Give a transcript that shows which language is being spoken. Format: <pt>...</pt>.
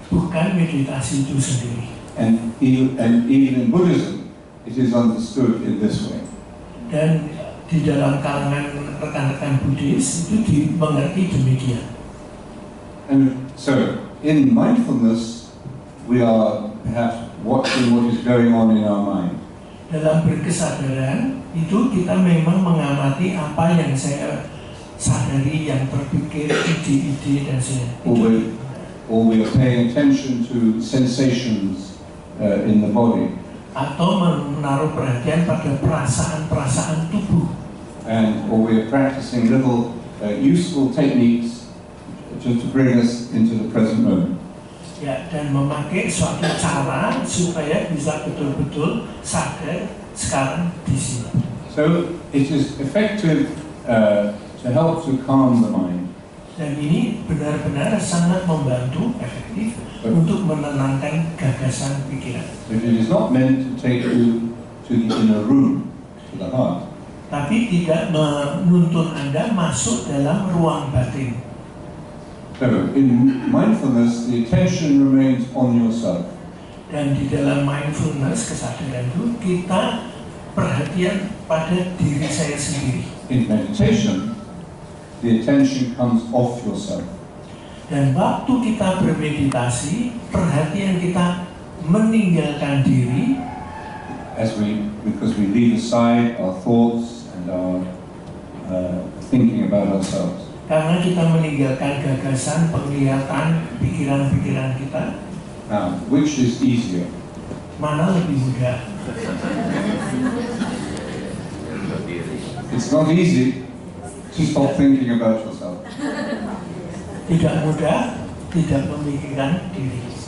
<id>Bukan meditasi itu sendiri.</id> <en>And even in Buddhism, it is understood in this way.</en> <id>Dan di dalam kalangan rekan-rekan Buddhis itu dimengerti demikian.</id> <en>And so, in mindfulness, we are perhaps watching what is going on in our mind.</en> <id>Dalam berkesadaran itu kita memang mengamati apa yang saya sadari, yang terpikir, ide-ide dan sebagainya.</id> <en>or we are paying attention to sensations in the body.</en> <id>Atau menaruh perhatian pada perasaan-perasaan tubuh.</id> <en>Or we are practicing little useful techniques just to bring us into the present moment.</en> <id>Ya, dan memakai suatu cara supaya bisa betul-betul sadar sekarang di sini.</id> <en>So it is effective to help to calm the mind.</en> <id>Dan ini benar-benar sangat membantu, efektif untuk menenangkan gagasan pikiran.</id> <en>But it is not meant to take you to the inner room, to the heart.</en> <id>Tapi tidak menuntun Anda masuk dalam ruang batin.</id> <en>So in mindfulness, the attention remains on yourself.</en> <id>Dan di dalam mindfulness, kesadaran itu, kita perhatian pada diri saya sendiri.</id> <en>In meditation, the attention comes off yourself.</en> <id>Dan waktu kita bermeditasi, perhatian kita meninggalkan diri.</id> <en>Because we leave aside our thoughts and our thinking about ourselves.</en> <id>Karena kita meninggalkan gagasan, penglihatan, pikiran-pikiran kita.</id> <en>Now, which is easier?</en> <id>Mana lebih mudah?</id> <en>It's not easy to stop thinking about yourself.</en> <id>Tidak mudah, tidak memikirkan diri.</id>